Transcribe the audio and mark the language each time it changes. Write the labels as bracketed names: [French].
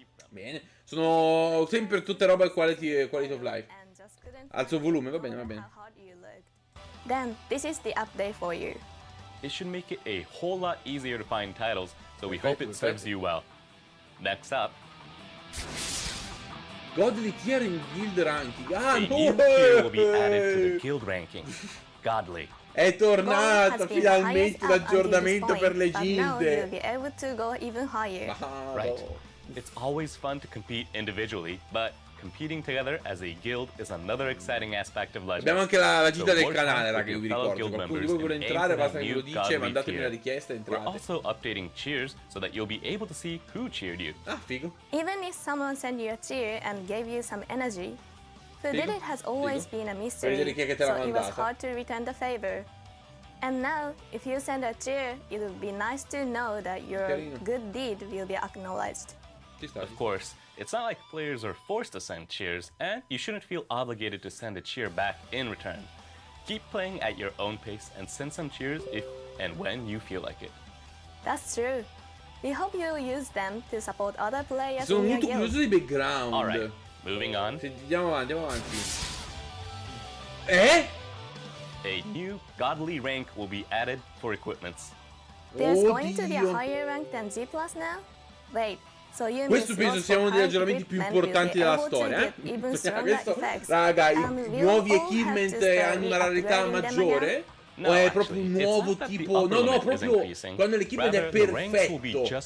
[Italian] Bene. Sono sempre tutte roba [English] quality of life. [Italian] Alzo il volume, va bene. [English] Then this is the update for you. It should make it a whole lot easier to find titles, so we hope it serves you well. Next up, Godly tier in guild ranking. a new tier will be added to the guild ranking. Godly. [Italian] È tornato finalmente l'aggiornamento per le gilde. [English] Be able to go even higher. Right. It's always fun to compete individually, but competing together as a guild is another exciting aspect of Legends. [Italian] Abbiamo anche la gilda del canale, raga, io vi ricordo. Qualcuno di voi vuole entrare, basta che me lo dice, mandatemi la richiesta e entrate. [English] We're also updating cheers so that you'll be able to see who cheered you. [Italian] Ah, figo. [English] Even if someone sent you a cheer and gave you some energy, who did it has always been a mystery, so it was hard to return the favor. And now, if you send a cheer, it would be nice to know that your good deed will be acknowledged. Of course, it's not like players are forced to send cheers, and you shouldn't feel obligated to send a cheer back in return. Keep playing at your own pace and send some cheers if and when you feel like it. That's true. We hope you'll use them to support other players [Italian] Sono [English] in your [Italian] molto [English] guild. [Italian] curioso di background. [English] Alright, moving on. [Italian] Andiamo avanti. [English] A new godly rank will be added for equipments. There's going to be a higher rank than G+ now? Wait, [Italian] Questo penso sia uno dei ragionamenti più importanti della storia, Questo, raga, i nuovi equipment hanno una rarità maggiore? O è proprio un nuovo tipo... No, proprio quando l'equipment è perfetto.